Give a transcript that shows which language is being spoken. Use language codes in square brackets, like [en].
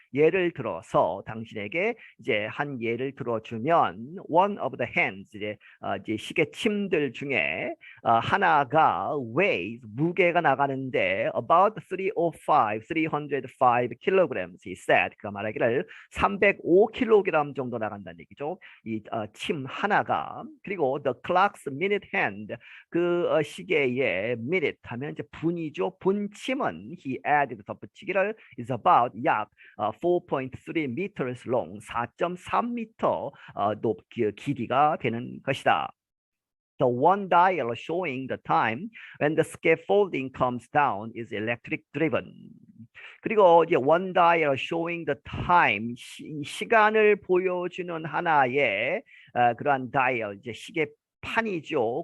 [ko] 예를 들어서 당신에게 이제 한 예를 들어주면 [en] one of the hands [ko] 이제 시계침들 중에 하나가 [en] weighs [ko] 무게가 나가는데 [en] about 305 kilograms. He said. [ko] 그가 말하기를 305kg 정도 나간다는 얘기죠. 이 침 하나가 그리고 [en] the clock's minute hand [ko] 그 시계의 minute 하면 이제 분이죠. 분침은 [en] he added [ko] 덧붙이기를 [en] is about [ko] 약 [en] 4.3 meters long [ko] 4.3m 길이가 되는 것이다. [en] The one dial showing the time when the scaffolding comes down is electric driven. [ko] 그리고 이제 [en] one dial showing the time [ko] 시간을 보여주는 하나의 그러한 dial 이제 시계판이죠.